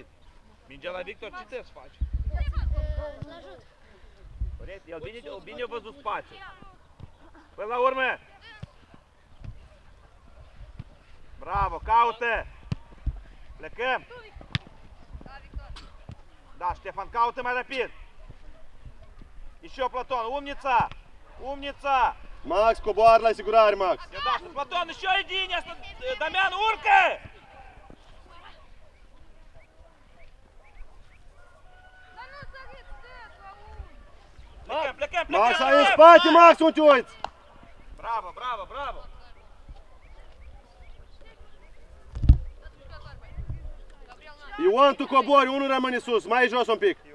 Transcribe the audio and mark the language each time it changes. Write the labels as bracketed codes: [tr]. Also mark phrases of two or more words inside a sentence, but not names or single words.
[ro] Mingea la Victor, ce trebuie să faci? Corect, el bine a văzut spațiu. Până la urmă! Bravo, caută! Plecăm! Da, Ștefan, caută mai rapid! [ru] Еще Платон, умница! [ro] Max, coboară la asigurare, Max! Da, [ru] Платон, еще иди, [ro] Damian, urcă! Plecăm! Max, ai în spate, Max, unde te uiți? Bravo! Ion, tu cobori, unul rămâne sus, mai jos un pic.